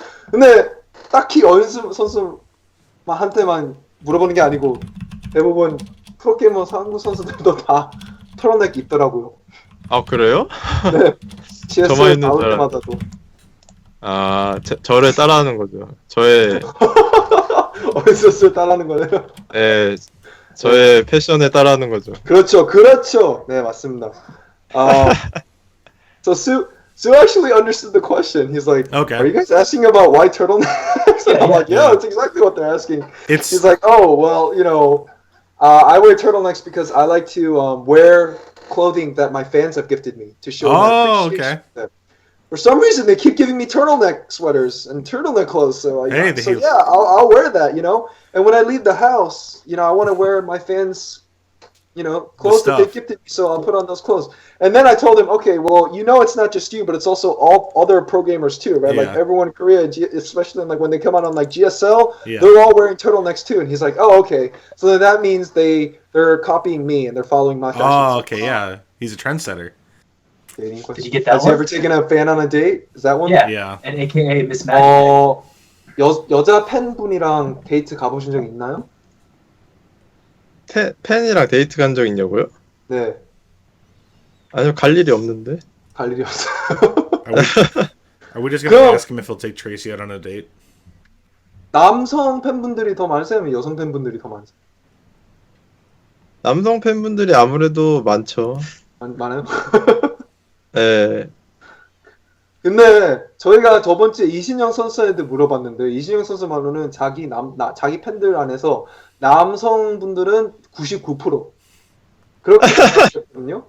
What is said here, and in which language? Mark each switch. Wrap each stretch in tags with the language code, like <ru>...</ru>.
<ko>근데 딱히 어윤수 선수한테만 물어보는 게 아니고 대부분 프로게이머 한국 선수들도 다 털어넥 입더라고요. 아, 그래요? 네. GSL 나올 때마다도. 저를 따라하는 거죠. 저의 어윤수를 따라하는 거네요. 네. 저의 패션에 따라하는 거죠. 그렇죠. 네, 맞습니다.</ko> <en>So Sue actually understood the question. He's like, okay. Are you guys asking about why turtlenecks? I'm like, yeah, that's exactly what they're asking. He's like, oh, well, I wear turtlenecks because I like to wear clothing that my fans have gifted me to show my appreciation. Okay. For some reason, they keep giving me turtleneck sweaters and turtleneck clothes. So, I'll wear that, And when I leave the house, I want to wear my fans' clothes that they gifted me, so I'll put on those clothes. And then I told him, okay, well, it's not just you, but it's also all other pro gamers too, right? Yeah. Like everyone in Korea, especially like when they come out on like GSL, they're all wearing turtlenecks too. And he's like, oh, okay. So then that means they're copying me and they're following my fashion. Oh, okay, yeah. He's a trendsetter. Dating question. Did you get that Has he ever taken a fan on a date? Is that one? Yeah. And AKA Miss Magic.</en> <ko>여자 팬분이랑 데이트 가보신 적 있나요? 팬이랑 데이트 간 적 있냐고요? 네. 아니요, 갈 일이 없는데. 갈 일이 없어요.</ko> <en>Are we just gonna ask him if he'll take Tracy out on a date?</en> <ko>남성 팬분들이 더 많으세요? 아니면 여성 팬분들이 더 많으세요? 남성 팬분들이 아무래도 많죠. 많아요? 네. 근데 저희가 저번 주에 이신영 선수한테 물어봤는데 이신영 선수 말로는 자기 팬들 안에서 남성분들은 99% 그렇게 대답했거든요.</ko>